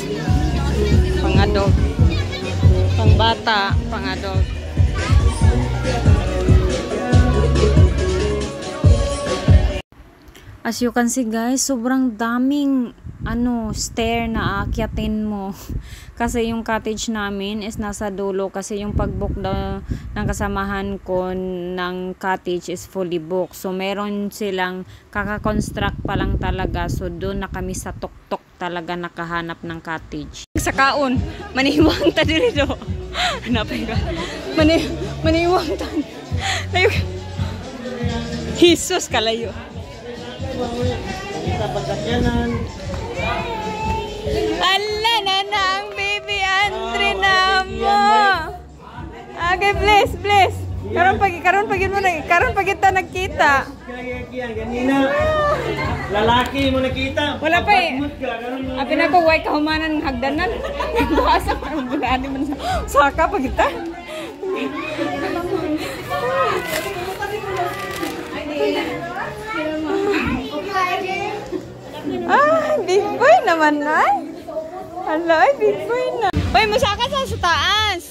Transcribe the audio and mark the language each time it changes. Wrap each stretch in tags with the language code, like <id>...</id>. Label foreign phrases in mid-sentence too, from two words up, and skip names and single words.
<tl>Pang-adult. Pang bata, pang adult.</tl> <en>As you can see guys,</en> <tl>sobrang daming stair na aakyatin mo. Kasi yung cottage namin is nasa dulo, kasi yung pag-book daw ng kasamahan ko ng cottage is</tl> <en>fully booked.</en> <tl>So meron silang kaka-construct pa lang talaga. So doon na kami sa tuktok talaga nakahanap ng cottage.</tl> <ceb>Sa kaon, maniwang ta dito. Napay ka. Maniwang ta. Layo. Jesus kalayo. Ala na ang baby Andre na mo. Okay, bless. Karon pag kita nagkita. Lalaki mo nakita. Wala pa eh. Abi na ko way kahumanan ng hagdanan. Basa parang bulaan man sa saka pag kita.</ceb> <en>Big boy</en> <ceb>naman ay. Hala,</ceb> <en>big boy</en> <ceb>na. Uy, musaka sa taas.</ceb>